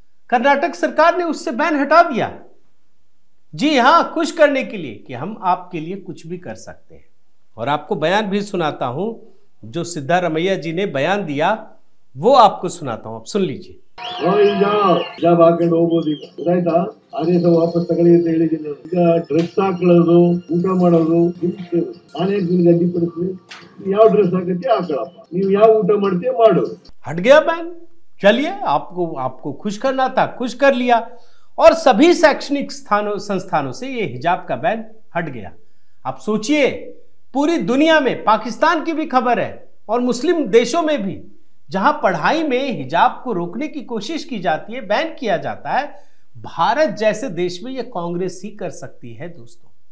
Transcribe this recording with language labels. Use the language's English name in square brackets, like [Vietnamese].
[Hindi] कर्नाटक सरकार ने उससे बैन हटा दिया। जी हां, खुश करने के लिए कि हम आपके लिए कुछ भी कर सकते हैं। और आपको बयान भी सुनाता हूं, जो सिद्धारमैया जी ने बयान दिया वो आपको सुनाता हूं, आप सुन लीजिए। [Kannada] ಜಾಬ್ ಹಾಕೊಂಡು ಹೋಗ್ಬೋದು ಈಗ, ಗೊತ್ತಾಯ್ತಾ? ಆದೇಶ ವಾಪಸ್ ತಗೊಳ್ಳಿ ಅಂತ ಹೇಳಿದ್ದೀನಿ. ಈಗ ಡ್ರೆಸ್ ಹಾಕೊಳ್ಳೋದು, ಊಟ ಮಾಡೋದು ನಾನೇ ನಿಮ್ಗೆ ಅಡ್ಡಿಪಡಿಸ್ತೀನಿ. ಯಾವ ಡ್ರೆಸ್ ಹಾಕತ್ತೀಯ ಹಾಕೊಳ್ಳಪ್ಪ, ನೀವು ಯಾವ ಊಟ ಮಾಡ್ತೀಯ ಮಾಡು। [Hindi] हट गया बैन। चलिए, आपको खुश करना था, खुश कर लिया। और सभी शैक्षणिक संस्थानों से ये हिजाब का बैन हट गया। आप सोचिए, पूरी दुनिया में, पाकिस्तान की भी खबर है और मुस्लिम देशों में भी, जहां पढ़ाई में हिजाब को रोकने की कोशिश की जाती है, बैन किया जाता है, भारत जैसे देश में यह कांग्रेस ही कर सकती है दोस्तों।